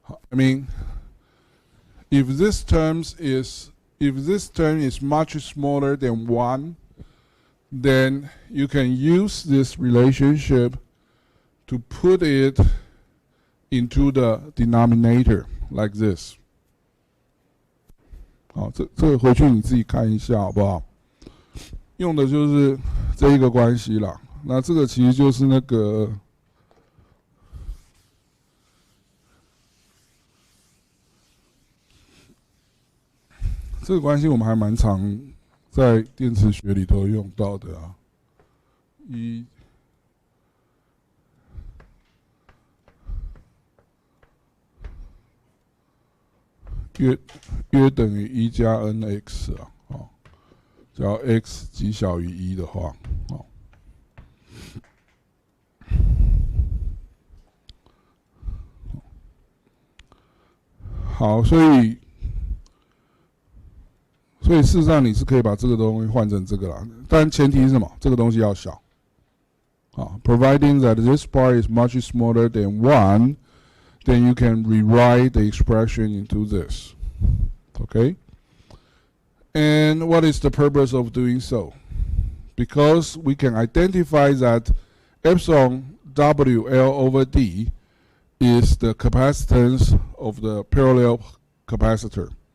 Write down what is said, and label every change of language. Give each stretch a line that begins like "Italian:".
English: I mean, if this term is much smaller than 1, then you can use this relationship to put it into the denominator like this。
Chinese: 好，这个回去你自己看一下好不好？用的就是这一个关系啦。那这个其实就是那个这个关系，我们还蛮常在电磁学里头用到的啊。约等于1加 nx 啊，哦，只要 x 极小于1的话，哦，好，所以事实上你是可以把这个东西换成这个啦，但前提是什么？这个东西要小，啊
English: ，providing that this part is much smaller than 1. Then you can rewrite the expression into this. Okay? And what is the purpose of doing so? Because we can identify that epsilon WL over D is the capacitance of the parallel capacitor.